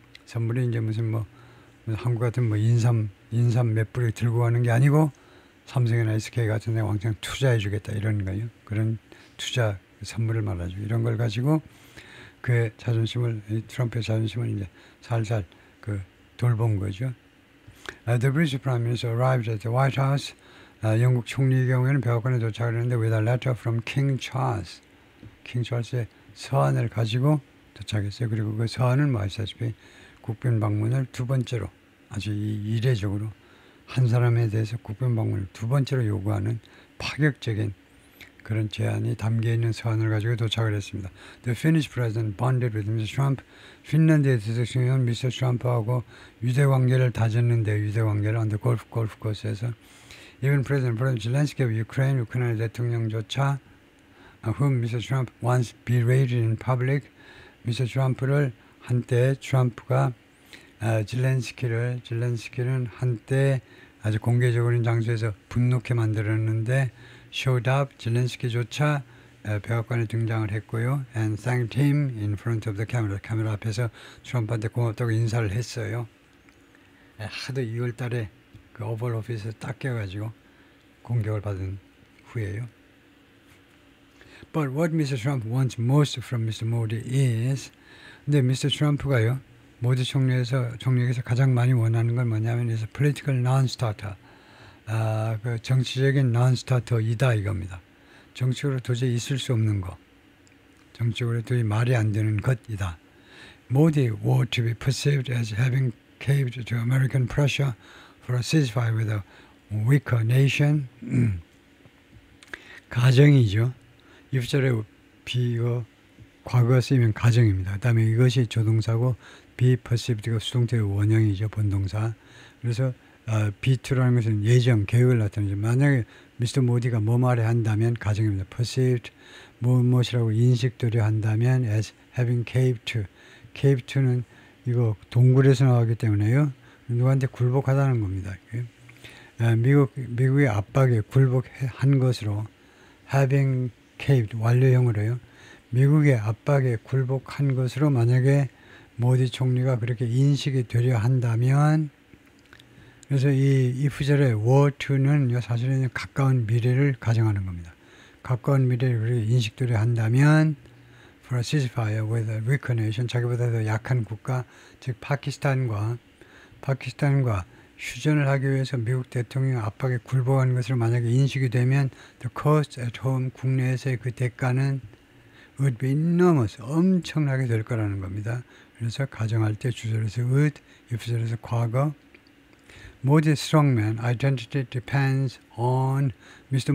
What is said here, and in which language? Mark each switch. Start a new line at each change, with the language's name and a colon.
Korean: 선물이 이제 무슨 뭐 한국 같은 뭐 인삼 몇 뿌리 들고 가는 게 아니고 삼성이나 SK 같은 데 왕창 투자해 주겠다 이런 거예요. 그런 투자 선물을 말하죠. 이런 걸 가지고 그의 자존심을 트럼프의 자존심을 이제 살살 그 돌본 거죠.
English: The British Prime Minister arrived at the White House.
Korean: 영국 총리의 경우에는 백악관에 도착을 했는데
English: with a letter from King Charles.
Korean: 킹 찰스의 서한을 가지고 도착했어요. 그리고 그 서한은 뭐 아시다시피 국빈 방문을 두 번째로 아주 이례적으로 한 사람에 대해서 국빈 방문을 두 번째로 요구하는 파격적인 그런 제안이 담겨있는 서한을 가지고 도착을 했습니다.
English: The Finnish President bonded with Mr. Trump.
Korean: 핀란드의 대통령은 미스터 트럼프하고 유대관계를 다졌는데 유대관계를
English: on the
Korean: 골프 코스에서
English: Even President Zelensky of Ukraine,
Korean: 우크라이나 대통령조차
English: whom Mr. Trump once berated in public,
Korean: 미스터 트럼프를 한때 트럼프가 zelensky는 한때 아주 공개적인 장소에서 분노케 만들었는데
English: showed up,
Korean: zelensky조차 백악관에 등장을 했고요.
English: and thanked him in front of the camera.
Korean: 카메라 앞에서 트럼프한테 고맙다고 인사를 했어요. 하도 2월 달에 그 오벌 오피스에 딱 껴가지고 공격을 받은 후에요.
English: But what Mr. Trump wants most from Mr. Modi is,
Korean: 근데
English: Mr.
Korean: Trump가요, 모디 총리에게서 가장 많이 원하는 건 뭐냐면,
English: is a political non-starter.
Korean: 그 정치적인 non-starter이다 이겁니다. 정치적으로 도저히 있을 수 없는 것. 정치적으로 도저히 말이 안 되는 것이다.
English: Modi were to be perceived as having caved to American pressure for a ceasefire with a weaker nation.
Korean: 가정이죠. 입절에 과거가 쓰이면 가정입니다. 그 다음에 이것이 조동사고
English: be perceived
Korean: 가 수동태의 원형이죠. 본동사. 그래서 B2라는 것은 예정, 계획을 나타내죠. 만약에 미스터 모디가 뭐 말에 한다면 가정입니다. perceived, 무엇이라고 인식되려 한다면
English: as having caved to.
Korean: caved to는 이거 동굴에서 나왔기 때문에요. 누구한테 굴복하다는 겁니다. 미국의 압박에 굴복한 것으로
English: having caved,
Korean: 완료형으로요. 미국의 압박에 굴복한 것으로 만약에 모디 총리가 그렇게 인식이 되려 한다면, 그래서 이 후절의 were to는 사실은 가까운 미래를 가정하는 겁니다. 가까운 미래를 그렇게 인식되려 한다면
English: for a ceasefire with a weaker nation,
Korean: 자기보다 더 약한 국가, 즉 파키스탄과 휴전을 하기 위해서 미국 대통령 압박에 굴복한 것으로 만약에 인식이 되면
English: the cost at home,
Korean: 국내에서의 그 대가는
English: would be enormous,
Korean: 엄청나게 될 거라는 겁니다. 그래서 가정할 때 주절에서 would, if절에서 과거.
English: Modi's strongman identity depends on Mr.